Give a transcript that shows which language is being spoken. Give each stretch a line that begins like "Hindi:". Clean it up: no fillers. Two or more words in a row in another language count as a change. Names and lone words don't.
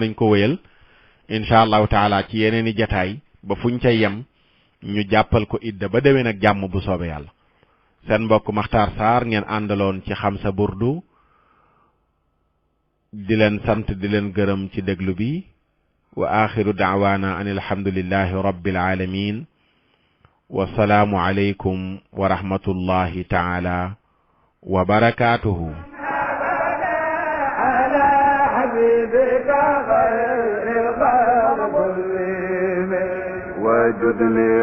Wolof: danañ ko wéyal
Arabic: إن شاء الله تعالى
Wolof: ci yeneeni jataay ba fuñ ca yem ñu jàppal ko idda ba déwén ak jàmm bu soobee yàlla seen mbokk Makhtar Sarr ngeen àndaloon ci xam sa burdu di leen sant di leen gërëm ci déglu bi
Arabic: وآخر دعوانا أن الحمد لله رب العالمين والسلام عليكم ورحمة الله تعالى وبركاته. على حبيبك خير الخلق كلهم وجد لي